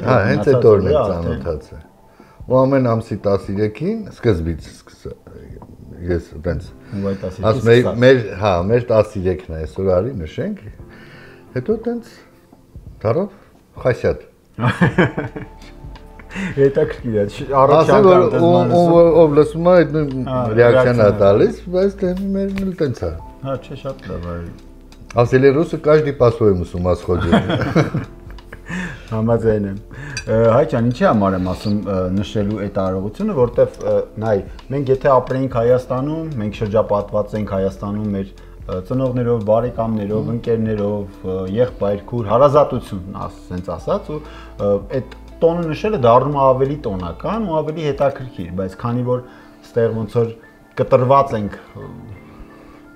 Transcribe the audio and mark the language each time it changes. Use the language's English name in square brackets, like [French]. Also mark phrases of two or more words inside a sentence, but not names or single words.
[Armenian] Հա, հենց այդ օրն ենք ծանոթացել։ Ու ամեն ամսի 13-ին սկզբից ես այտենց ասում մեր 13-ն է այսօր արի նշենք հետո այտենց դարավ խասյատ հետաքրքիր է առաջին ով լսում է այդ ռեակցիան է տալիս բայց դե մերն էլ այտենց է հա չէ շատ լավ է ասել է ռուսը [Russian] каждый по-своему с ума сходит [Armenian] Համաձայն եմ։ Հայ ջան, ինչի համար եմ ասում նշելու այդ արարողությունը, որտեվ նայ, մենք եթե ապրեինք Հայաստանում, մենք շրջապատված ենք Հայաստանում մեր ծնողներով, բարեկամներով, ընկերներով, եղբայր, քուր, հարազատություն, ասենց ասած, ու այդ տոնը նշելը դառնում է ավելի տոնական ու ավելի հետաքրքիր, բայց քանի որ ստեղ ոնց որ կտրված ենք